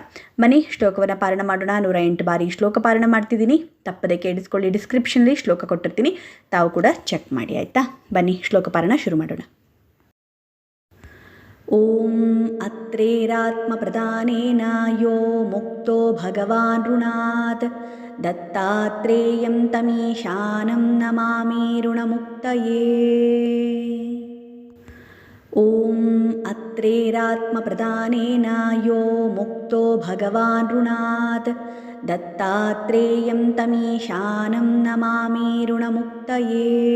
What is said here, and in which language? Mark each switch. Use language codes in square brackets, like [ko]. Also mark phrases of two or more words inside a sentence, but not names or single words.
[kn] ಬನ್ನಿ ಶ್ಲೋಕವನ್ನು ಪಾರಾಯಣ ಮಾಡೋಣ. 108 ಬಾರಿ ಶ್ಲೋಕ ಪಾರಾಯಣ ಮಾಡ್ತಿದ್ದೀನಿ. ತಪ್ಪದೆ ಕೇಳಿಸ್ಕೊಳ್ಳಿ. ಡಿಸ್ಕ್ರಿಪ್ಷನಲ್ಲಿ ಶ್ಲೋಕ ಕೊಟ್ಟಿರ್ತೀನಿ, ತಾವು ಕೂಡ ಚೆಕ್ ಮಾಡಿ, ಆಯಿತಾ? ಬನ್ನಿ ಶ್ಲೋಕ ಪಾರಾಯಣ ಶುರು ಮಾಡೋಣ. [sa] ಓಂ ಅತ್ರೇರಾತ್ಮ ಪ್ರಧಾನೇನ ಯೋ ಮುಕ್ತೋ ಭಗವಾನ್ ಋಣಾತ್ ದತ್ತಾತ್ರೇಯಂ ತಮೀಶಾನಂ ನಮಾಮಿ ಋಣಮುಕ್ತಯೇ. ಓಂ ಅತ್ರೇರಾತ್ಮ ಪ್ರಧಾನೇನ ಯೋ ಮುಕ್ತೋ ಭಗವಾನ್ ಋಣಾತ್ ದತ್ತಾತ್ರೇಯಂ ತಮೀಶಾನಂ ನಮಾಮಿ ಋಣಮುಕ್ತಯೇ.